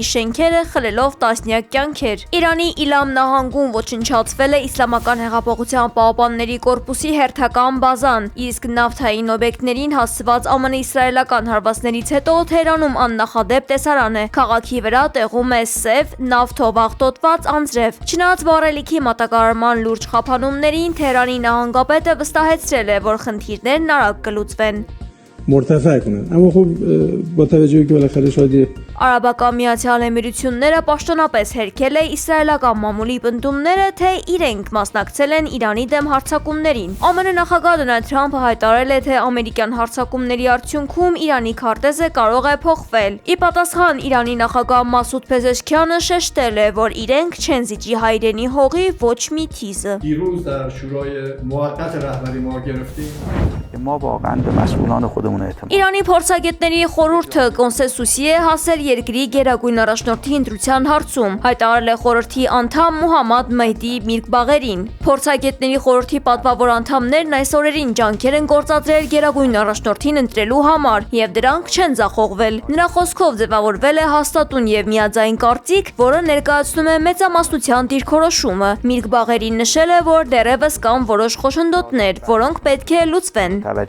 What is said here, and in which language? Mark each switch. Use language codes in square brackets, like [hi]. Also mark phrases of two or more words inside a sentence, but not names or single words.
[hy] շենքերը, խլելով տասնյակ կյանքեր։ Իրանի Իլամ նահանգում ոչնչացվել է Իսլամական հեղափոխության պահապանների կորպուսի հերթական բազան, իսկ նավթային օբյեկտներին հասցված ԱՄՆ-իսրայելական հարվածներից հետո Թեհրանում աննախադեպ տեսարան է։ Քաղաքի վրա տեղում է սև, նավթով աղտոտված անձրև։ Չնայած վառելիքի մատակարարման լուրջ խափանումներին, Թեհրանի նահանգապետը վստահեցրել է, որ խնդիրներն արագ կլուծվեն։ [fa] مرتفع کنن اما خب با توجه که بالاخره شاید [hy] Արաբական Միացյալ Էմիրությունները պաշտոնապես հերքել է իսրայելական մամուլի պնդումները, թե իրենք մասնակցել են Իրանի դեմ հարձակումներին։ ԱՄՆ նախագահ Դոնալդ Թրամփը հայտարարել է, թե ամերիկյան հարձակումների արդյունքում Իրանի քարտեզը կարող է փոխվել։ Ի պատասխան Իրանի նախագահ Մասուդ Փեզեշքյանը շեշտել է, որ իրենք չեն զիջի հայրենի հողի ոչ մի թիզը։ [fa] دیروز در شورای موقت رهبری ما گرفتیم ما واقعا به مسئولان خودمون [hy] Իրանի փորձագետների խորհուրդը կոնսենսուսի է հասել երկրի գերագույն առաջնորդի ընտրության հարցում, հայտարարել է խորհրդի անդամ Մուհամմադ Մեհդի Միրգբաղերին։ Փորձագետների խորհրդի պատվավոր անդամներն այս օրերին ջանքեր են գործադրել գերագույն առաջնորդին ընտրելու համար, եւ դրանք չեն ձախողվել։ Նրա խոսքով ձևավորվել է հաստատուն եւ միաձայն կարծիք, որը ներկայացնում է մեծամասնության դիրքորոշումը։ Միրգբաղերին նշել է, որ դեռևս կան որոշ խոչընդոտներ, որոնք պետք է լուծվեն։